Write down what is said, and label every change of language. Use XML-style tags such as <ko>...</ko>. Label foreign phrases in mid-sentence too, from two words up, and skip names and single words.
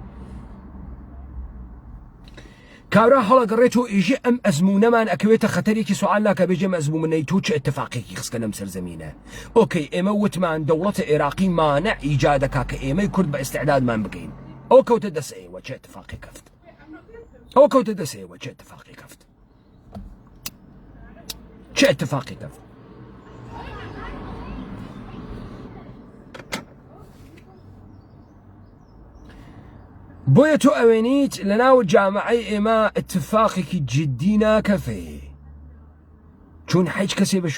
<ckb>کابرا هەڵەگەڕێتەوە ئیژێ ئەم ئەزمونەمان ئەکەوێتە خەتەرێکی سوال ناکە بێژێم ئەزمونەی تۆ چه اتفاقێکی خستکە لەم سەرزەمینە ئۆکەی ئێمە وتمان دەوڵەتە عێراقی مانە ئیجادەکا کە ئێمەی کورد بە ئێستعدادمان بکەین ئەو کەوتە دەست ئێوە چه اتفاقی کەفت ئەوە کەوتە دەسێەوە چه اتفاقی کەفت چه اتفاقی کەفت بۆیە تۆ ئەوێنیت لە ناو جامعەی ئێمە اتفاقێکی جددی ناکەفێ چون هیچ کەسێ بە</ckb>